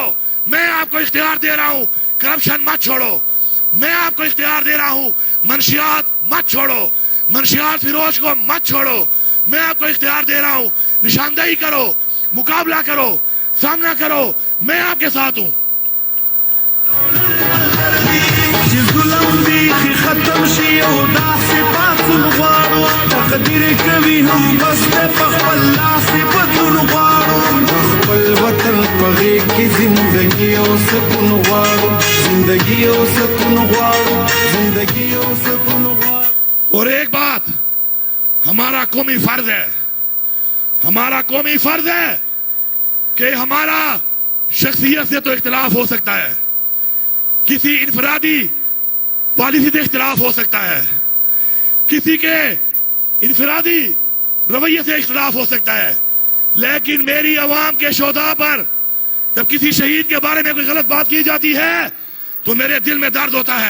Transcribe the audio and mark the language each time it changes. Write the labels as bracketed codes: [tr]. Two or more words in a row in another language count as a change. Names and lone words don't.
[ur] میں آپ کو اختیار دے رہا ہوں، کرپشن مت چھوڑو. میں آپ کو اختیار دے رہا ہوں، منشیات مت چھوڑو، منشیات فروش کو مت چھوڑو. میں آپ کو اختیار دے رہا ہوں، نشاندہی کرو، مقابلہ کرو، سامنا کرو. میں آپ کے ساتھ ہوں. [ps] چې ظلم بیخي ختم شي او داسې پاڅون غواړو تقدیر کوي هم بس په خپل لاس بدلون غواړو خپل وطن په غېږ کې زندګي او سکون غواړو زندګي او سکون غواړو زندګي او سکون غواړو [ur] اور ایک بات، ہمارا قومی فرض ہے کہ ہمارا شخصیت سے تو اختلاف ہو سکتا ہے، کسی انفرادی پالیسی سے اختلاف ہو سکتا ہے، کسی کے انفرادی رویے سے اختلاف ہو سکتا ہے، لیکن میری عوام کے شہدا پر جب کسی شہید کے بارے میں کوئی غلط بات کی جاتی ہے تو میرے دل میں درد ہوتا ہے.